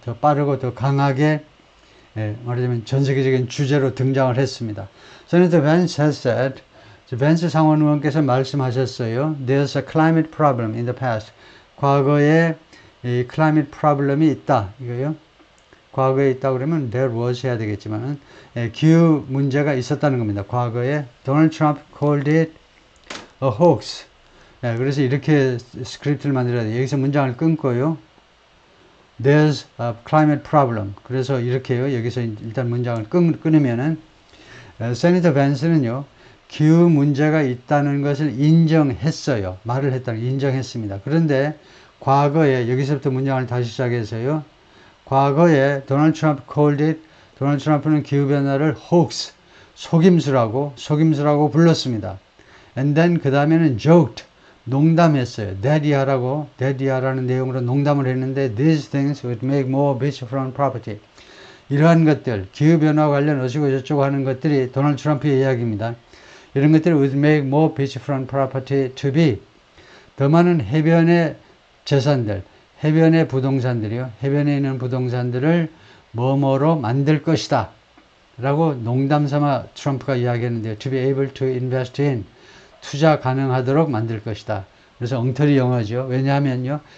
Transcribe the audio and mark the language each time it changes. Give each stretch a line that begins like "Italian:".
Korean: 더 빠르고 더 강하게 말하자면 전 세계적인 주제로 등장을 했습니다.
English: Senator Vance has said,
Korean: 벤스 상원 의원께서 말씀하셨어요.
English: There's a climate problem in the past.
Korean: 과거에 이
English: climate problem
Korean: 이 있다. 이거요. 과거에 있다 그러면
English: there was
Korean: 해야 되겠지만 기후 문제가 있었다는 겁니다. 과거에
English: Donald Trump called it a hoax.
Korean: 그래서 이렇게 스크립트를 만들어야 돼요. 여기서 문장을 끊고요.
English: There's a climate problem.
Korean: 그래서 이렇게요. 여기서 일단 문장을 끊으면은 세니터 벤스는요. 기후 문제가 있다는 것을 인정했어요. 말을 했다는 인정했습니다. 그런데 과거에 여기서부터 문장을 다시 시작해서요. 과거에 도널드 트럼프는 기후변화를 hoax, 속임수라고 불렀습니다.
English: And then
Korean: 그 다음에는
English: joked,
Korean: 농담했어요. 대디하라는 내용으로 농담을 했는데
English: these things would make more beachfront property.
Korean: 이러한 것들, 기후변화 관련 어쩌고 저쩌고 하는 것들이 도널드 트럼프의 이야기입니다. 이런 것들이
English: would make more beachfront property to be.
Korean: 더 많은 해변의 재산들, 해변의 부동산들이요. 해변에 있는 부동산들을 뭐뭐로 만들 것이다. 라고 농담 삼아 트럼프가 이야기했는데요.
English: To be able to invest in.
Korean: 투자 가능하도록 만들 것이다. 그래서 엉터리 영어죠. 왜냐하면요.